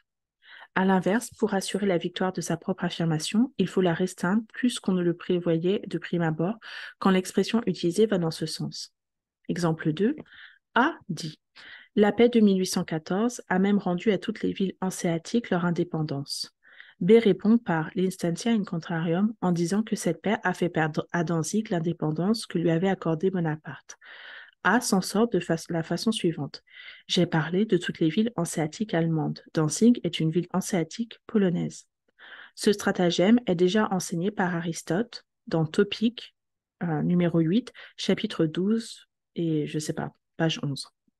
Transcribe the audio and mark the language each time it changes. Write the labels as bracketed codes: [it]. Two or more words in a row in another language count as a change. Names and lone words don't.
[fr] À l'inverse, pour assurer la victoire de sa propre affirmation, il faut la restreindre plus qu'on ne le prévoyait de prime abord quand l'expression utilisée va dans ce sens. Exemple 2. A dit la paix de 1814 a même rendu à toutes les villes hanséatiques leur indépendance. B répond par l' [la] instantia in contrarium [fr] en disant que cette paix a fait perdre à Danzig l'indépendance que lui avait accordée Bonaparte. A s'en sort de la façon suivante. J'ai parlé de toutes les villes hanséatiques allemandes. Danzig est une ville hanséatique polonaise. Ce stratagème est déjà enseigné par Aristote dans Topique, numéro 8, chapitre 12 et je sais pas, page 11.